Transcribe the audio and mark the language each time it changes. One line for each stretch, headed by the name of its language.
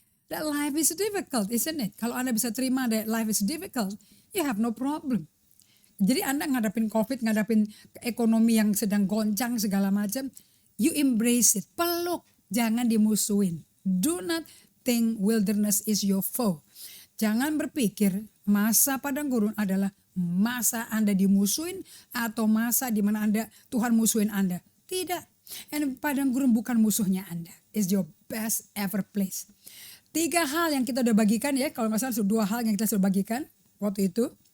English: That life is difficult, isn't it?
Indonesian: Kalau Anda bisa terima
English: that life is difficult, you have no problem.
Indonesian: Jadi Anda ngadapin COVID, ngadapin ekonomi yang sedang goncang segala macam,
English: you embrace it,
Indonesian: peluk, jangan dimusuhin.
English: Do not think wilderness is your foe.
Indonesian: Jangan berpikir masa padang gurun adalah masa Anda dimusuhin atau masa di mana Tuhan musuhin Anda. Tidak. And padang gurun bukan musuhnya Anda.
English: It's your best ever place.
Indonesian: 3 hal yang kita udah bagikan ya. Kalau nggak salah 2 hal yang kita sudah bagikan waktu itu.